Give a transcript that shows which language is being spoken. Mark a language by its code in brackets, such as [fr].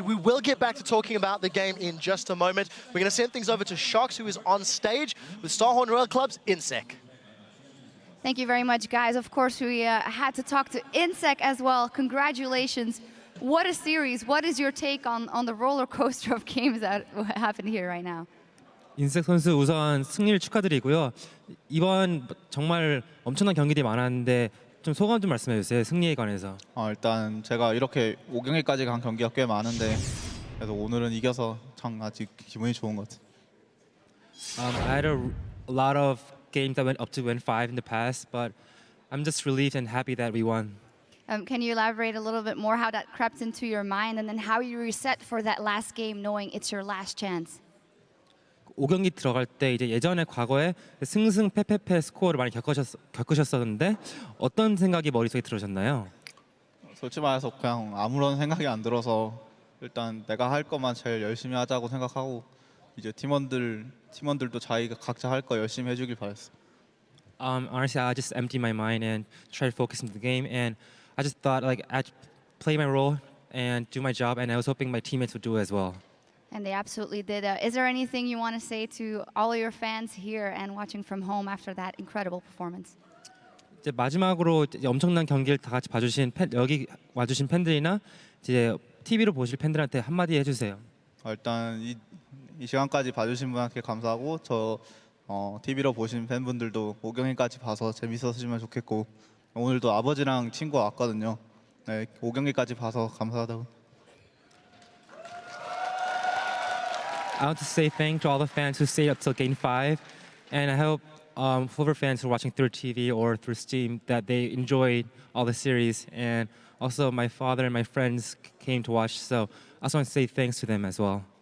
[en] We will get back to talking about the game in just a moment. We're going to send things over to Shox, who is on stage with Starhorn Royal Club's InSec. Thank you very much, guys. Of course, we had to talk to InSec as well. Congratulations. What a series. What is your take on the roller coaster of games that happened here right now? [ko] 인색 선수 우선 승리를 축하드리고요. 이번 정말 엄청난 경기들이 많았는데 좀 소감 좀 말씀해 주세요. 승리에 관해서. 일단 제가 이렇게 5경기까지 간 경기가 꽤 많은데 그래서 오늘은 이겨서 참 아직 기분이 좋은 것 같아요. [en] I had a lot of games that went up to win 5 in the past, but I'm just relieved and happy that we won. Can you elaborate a little bit more how that crept into your mind and then how you reset for that last game knowing it's your last chance? [ko] 5경기 들어갈 때 이제 예전에 과거에 승승패패패 스코어를 많이 겪으셨었는데 어떤 생각이 머릿속에 들으셨나요? 솔직히 말해서 그냥 아무런 생각이 안 들어서 일단 내가 할 것만 제일 열심히 하자고 생각하고 이제 팀원들도 자기가 각자 할 거 열심히 해주길 바랬어. [en] Honestly, I just emptied my mind and tried to focus on the game, and I just thought like I'd play my role and do my job, and I was hoping my teammates would do it as well. And they absolutely did. Is there anything you want to say to all of your fans here and watching from home after that incredible performance? [ko] 이제 마지막으로 이제 엄청난 경기를 다 같이 봐주신 여기 와주신 팬들이나 이제 TV로 보실 팬들한테 한마디 해주세요. 일단 이 시간까지 봐주신 분한테 감사하고 저 TV로 보신 팬분들도 5경기까지 봐서 재밌었으면 좋겠고 오늘도 아버지랑 친구가 왔거든요. 네, 5경기까지 봐서 감사하다고. [en] I want to say thank to all the fans who stayed up till Game 5, and I hope whoever fans who are watching through TV or through Steam that they enjoyed all the series, and also my father and my friends came to watch, so I also want to say thanks to them as well.